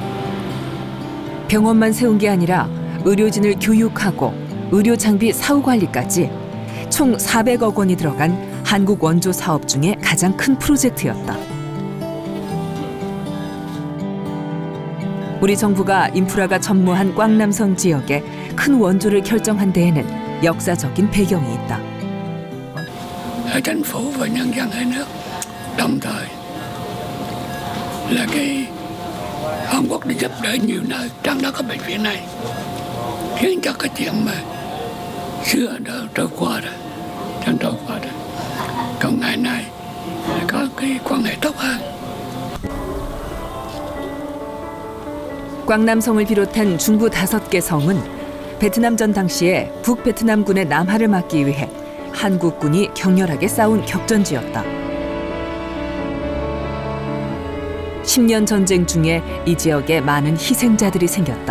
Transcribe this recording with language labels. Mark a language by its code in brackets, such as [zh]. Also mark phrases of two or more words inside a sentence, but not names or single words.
[ko] 병원만 세운 게 아니라 의료진을 교육하고 의료 장비 사후 관리까지 총 400억 원이 들어간 한국 원조 사업 중에 가장 큰 프로젝트였다. 우리 정부가 인프라가 전무한 꽝남성 지역에 큰 원조를 결정한 데에는 역사적인 배경이 있다. [vi] Chính phủ và nhân dân hai nước đồng thời là Hàn Quốc đã giúp đỡ nhiều nơi trong đó có bệnh viện này, khiến cho cái chuyện mà xưa đã trôi qua rồi, còn ngày nay có cái quan hệ tốt hơn. [ko] 꽝남성을 비롯한 중부 5개 성은 베트남전 당시에 북베트남군의 남하를 막기 위해 한국군이 격렬하게 싸운 격전지였다. 10년 전쟁 중에 이 지역에 많은 희생자들이 생겼다.